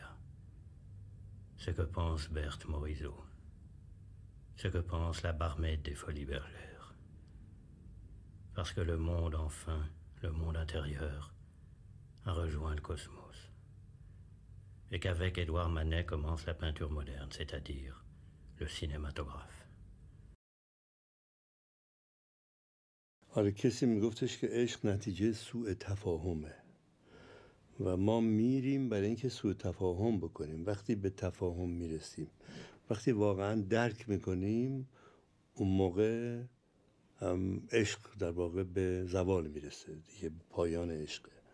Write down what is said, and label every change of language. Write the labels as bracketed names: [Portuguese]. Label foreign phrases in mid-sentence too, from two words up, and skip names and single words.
[French] Ce que pense Berthe Morisot, ce que pense la Barmède des Folies Bergères. Parce que le monde, enfin, le monde intérieur, a rejoint le cosmos. Et qu'avec Édouard Manet commence la peinture moderne, c'est-à-dire le cinématographe. [Persian] آره کسی میگفتش که عشق نتیجه سوء تفاهمه و ما میریم برای اینکه سوء تفاهم بکنیم. وقتی به تفاهم میرسیم، وقتی واقعا درک میکنیم، اون موقع عشق در واقع به زوال میرسه دیگه، پایان عشقه.